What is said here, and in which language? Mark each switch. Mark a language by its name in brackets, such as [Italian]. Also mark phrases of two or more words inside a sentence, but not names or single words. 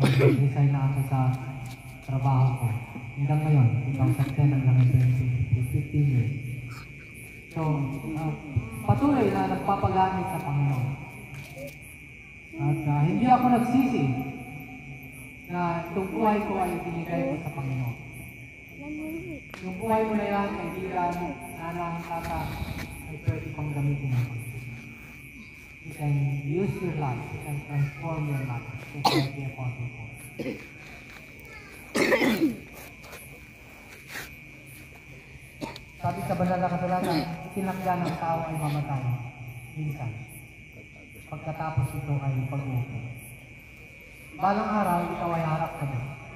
[Filipino] Nag-resign na ako sa trabaho ko. Hanggang ngayon, 2010 hanggang 15 years. So, patuloy na nagpapagamit sa Panginoon. At hindi ako nagsisi na itong buhay ko ay binigay ko sa Panginoon. Yung buhay mo na yan, kaibigan, [Iloko] nanang, tata, [Filipino] ay pwede pang gamitin mo. [English] You can use your life, you can transform your life. Just like the Apostle Paul. [Filipino] Sabi sa banal na kasalanan, itinakda ng tao ay mamatay. Minsan. Pagkatapos ito ay pag-upo. Balang araw, ikaw ay harap ka na.